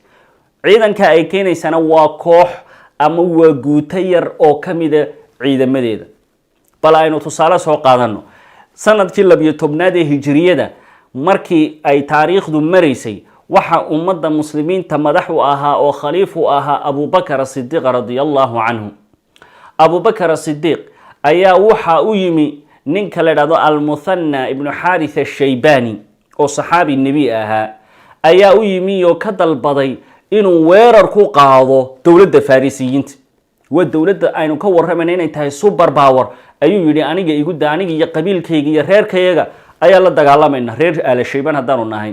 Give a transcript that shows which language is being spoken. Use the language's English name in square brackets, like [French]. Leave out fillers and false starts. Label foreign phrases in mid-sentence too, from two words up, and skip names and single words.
[Somali] ciidanka ay keenaysana waa koox ama waa guuto yar oo kamida ciidamadeeda. bal aynu tusaale soo qaadano sanadkii 12aad ee hijriyada markii ay taariikhdu mareysay waxa ummadda muslimiinta madax u ahaa oo khaliif u ahaa Abu Bakr as-Siddiq [Arabic] رضي الله عنه. [Somali] Abu Bakr as-Siddiq ayaa waxa u yimi ninka la yiraahdo Al-Muthanna ibn Harith ash-Shaybani oo saxaabi nabi ahaa ayaa u yimi oo ka dalbaday inuu weerar ku qaado dowladda Farisiyiinta. waa dowladda aynu ka warramayna inay tahay [English] super power [Somali] ayuu yiri aniga igu daaniga iyo qabiilkayga iyo reerkayga ayaa la dagaalamayna reer Al-Shayban haddaanu nahay.